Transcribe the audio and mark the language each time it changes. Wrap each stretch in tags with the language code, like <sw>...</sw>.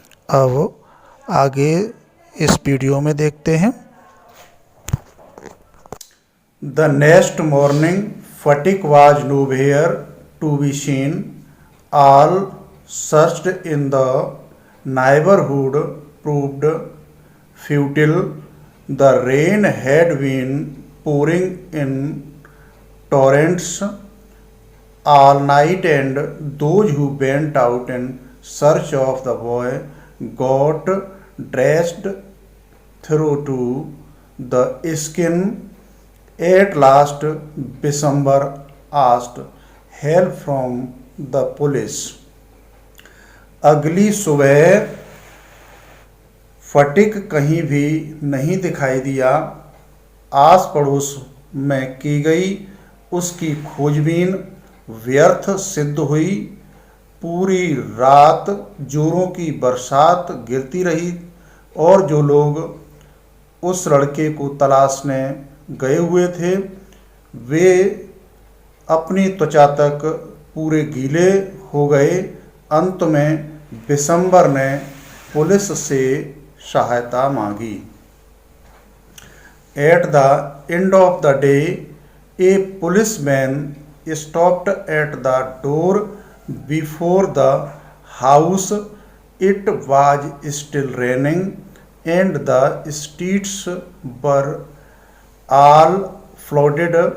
<hi>अब आगे इस वीडियो में देखते हैं।</hi> <en>The next morning Phatik was nowhere to be seen. All searched in the neighborhood proved futile. The rain had been pouring in torrents all night, and those who went out in search of the boy got drenched through to the skin. At last, Bishambar asked help from the police.</en> <hi>अगली सुबह फटिक कहीं भी नहीं दिखाई दिया। आस पड़ोस में की गई उसकी खोजबीन व्यर्थ सिद्ध हुई। पूरी रात जोरों की बरसात गिरती रही और जो लोग उस लड़के को तलाशने गए हुए थे वे अपनी त्वचा तक पूरे गीले हो गए। अंत में बिशंबर ने पुलिस से सहायता मांगी।</hi> <en>At the end of the day, a policeman stopped at the door before the house. It was still raining and the streets were all flooded.</en>